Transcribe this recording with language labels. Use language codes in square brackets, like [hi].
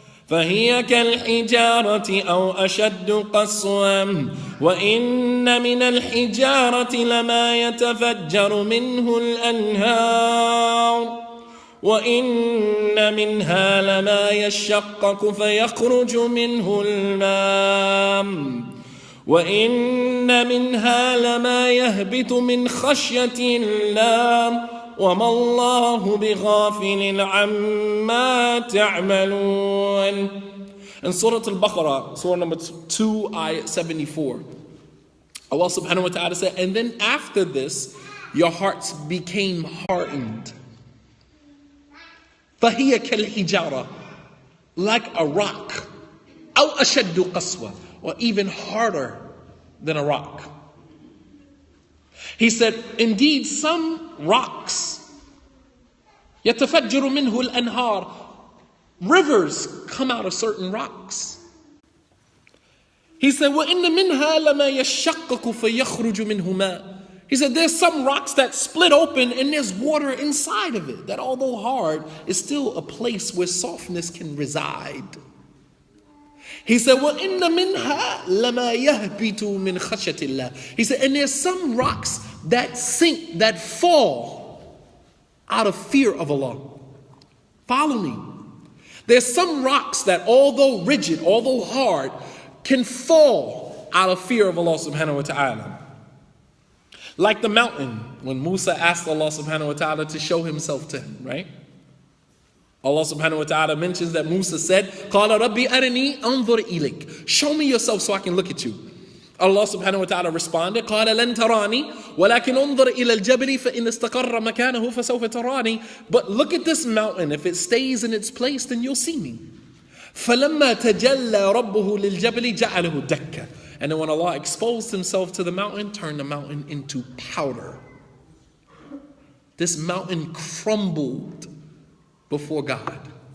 [ar] فهي كالحجارة أو أشد قسوة وإن من الحجارة لما يتفجر منه الأنهار وإن منها لما يشقق فيخرج منه الماء وإن منها لما يهبط من خشية الله وما الله بغافل عما تعملون. [en] In Surah Al Baqarah, Surah number 2, ayat 74, Allah subhanahu wa ta'ala said, and then after this, your hearts became hardened. [ar] فَهِيَ كَالْحِجَارَةِ, [en] like a rock. [ar] أَوْ أَشَدُّ قَسْوَةً, [en] or even harder than a rock. He said, indeed, some rocks, [ar] يَتَفَجِّرُ مِنْهُ الْأَنْهَارِ, [en] rivers come out of certain rocks. He said, [ar] وَإِنَّ مِنْهَا لَمَا يَشَّقَّقُ فَيَخْرُجُ مِنْهُ مَاءٌ. [en] He said, there's some rocks that split open and there's water inside of it, that although hard, is still a place where softness can reside. He said, [ar] وَإِنَّ مِنْهَا لَمَا يَهْبِتُ مِنْ خَشْيَةِ اللَّهِ. [en] He said, and there's some rocks that sink, that fall out of fear of Allah. Follow me. There's some rocks that although rigid, although hard, can fall out of fear of Allah subhanahu wa ta'ala. Like the mountain, when Musa asked Allah subhanahu wa ta'ala to show himself to him, right? Allah subhanahu wa ta'ala mentions that Musa said, [ar] قَالَ رَبِّي أَرِنِي أَنظُرْ إِلَيْكَ. [en] Show me yourself so I can look at you. Allah subhanahu wa ta'ala responded, [ar] قَالَ لَن تَرَانِي وَلَكِنْ أَنظُرْ إِلَى الْجَبَلِ فَإِنْ اسْتَقَرَّ مَكَانَهُ فَسَوْفَ تَرَانِي. [en] But look at this mountain. If it stays in its place, then you'll see me. [ar] فَلَمَّا تَجَلَّى رَبُّهُ لِلْجَبَلِ جَعَلَهُ دَكًّا. [en] And then when Allah exposed himself to the mountain, turned the mountain into powder. This mountain crumbled before God.